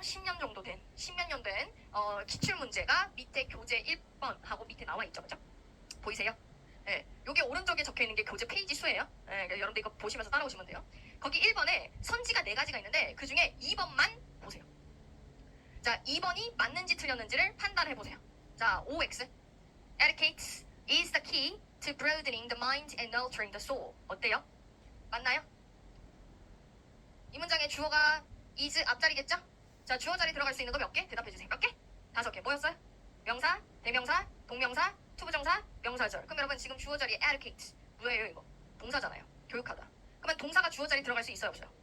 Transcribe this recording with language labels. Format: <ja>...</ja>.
<ko>10년 정도 된 10몇 년 된 기출문제가 밑에 교재 1번 하고 밑에 나와 있죠. 그죠? 보이세요? 네, 요게 오른쪽에 적혀있는 게 교재 페이지 수예요. 네, 여러분들 이거 보시면서 따라오시면 돼요. 거기 1번에 선지가 4가지가 있는데 그 중에 2번만 보세요. 자, 2번이 맞는지 틀렸는지를 판단해보세요.</ko> <en>자, OX Educates is the key to broadening the mind and nurturing the soul.</en> <ko>어때요? 맞나요? 이 문장의 주어가 is 앞자리겠죠? 자, 주어 자리 들어갈 수 있는 거 몇 개? 대답해주세요. 몇 개? 5개. 뭐였어요? 명사, 대명사, 동명사, 투부정사, 명사절. 투부정사, 명사절. 그럼 여러분 지금 주어 자리에 educate 뭐예요 이거? 동사잖아요. 교육하다. 그러면 동사가 주어 자리에 들어갈 수 있어요 없어요?</ko>